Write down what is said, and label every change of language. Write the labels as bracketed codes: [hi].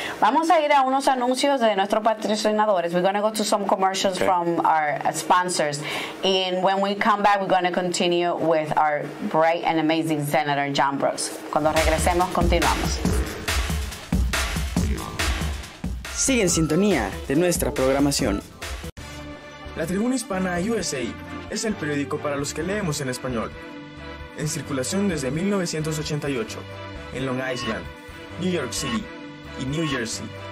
[es] Vamos a ir a unos anuncios de nuestros patrocinadores. [en] We're going to go to some commercials from our sponsors, and when we come back we're going to continue with our bright and amazing Senator John Brooks. [es] Cuando regresemos continuamos. Sigue en sintonía de nuestra programación. La Tribuna Hispana USA es el periódico para los que leemos en español. En circulación desde 1988, en Long Island, New York City y New Jersey.